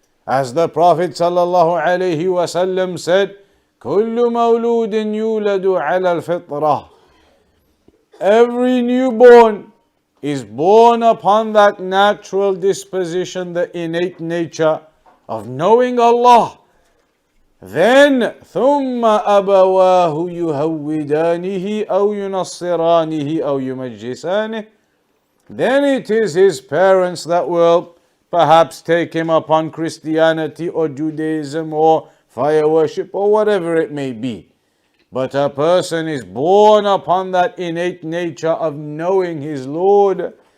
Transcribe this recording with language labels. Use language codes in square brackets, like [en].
[en] As the Prophet [ar] sallallahu alaihi wasallam [en] said, [ar] كل مولود يولد على الفطرة. [en] Every newborn is born upon that natural disposition, the innate nature of knowing Allah. Then [ar] ثم أبواه يهودانه أو ينصرانه أو يمجسانه. [en] Then it is his parents that will perhaps take him upon Christianity or Judaism or fire worship or whatever it may be. But a person is born upon that innate nature of knowing his Lord.